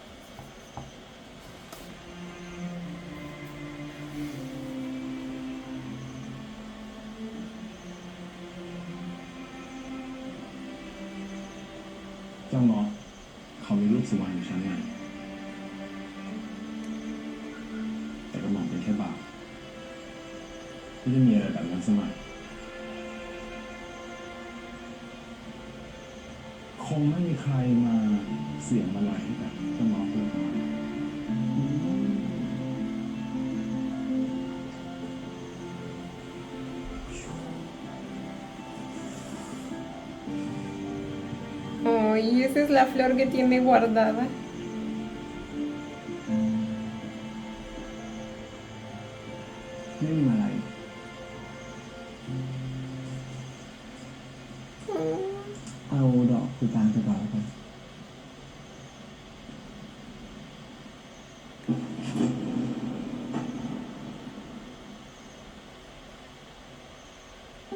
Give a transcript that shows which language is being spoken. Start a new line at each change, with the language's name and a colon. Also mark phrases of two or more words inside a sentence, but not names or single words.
Thai: เจ้าเงาะเขามีรูปสุวรรณอยู่ชั้นในแต่กระหม่อมเป็นแค่บ่าวไม่ได้มีอะไรแบบนั้นสมัย คงไม่มีใครมาเสี่ยงมาลัยให้กับเจ้าเงาะเลยประมาณนั้น
Spanish: Oh, y esa es la flor que tiene guardada.
Thai: ไม่มีมาลัย เอาดอกคือการไปก่อนแล้วกัน Oh,